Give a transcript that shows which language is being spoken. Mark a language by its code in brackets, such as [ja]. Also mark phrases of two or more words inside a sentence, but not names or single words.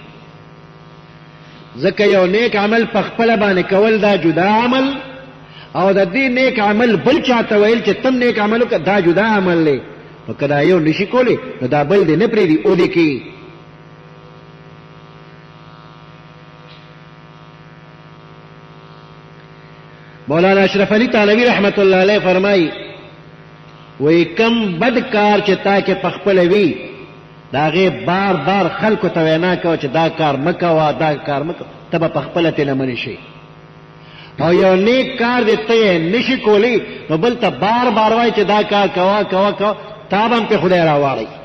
[ps] ځکه یو نیک عمل په خپله باندې کول دا جدا عمل او د دې نیک عمل بل چاته ویل چې تم نیک عمل وکړه دا جدا عمل دی. نو که دا یو نشي کولی نو دا بل دې نه پرېږدي او دې کوي. مولانا اشرف علی تھانوی [ar] رحمت اللہ علیہ [ps] فرمائی وی کم بد کار چې تا کې په خپله وي د هغې بار بار خلکو ته وینا کوه چې دا کار مه کوه دا کار مه کوه، ته به په خپله ترې نه منې شي. او یو نیک کار دی ته یې نشي کولی نو بل ته بار بار وایي چې دا کار کوه کوه کوه، تا به هم پې خدای راواړی.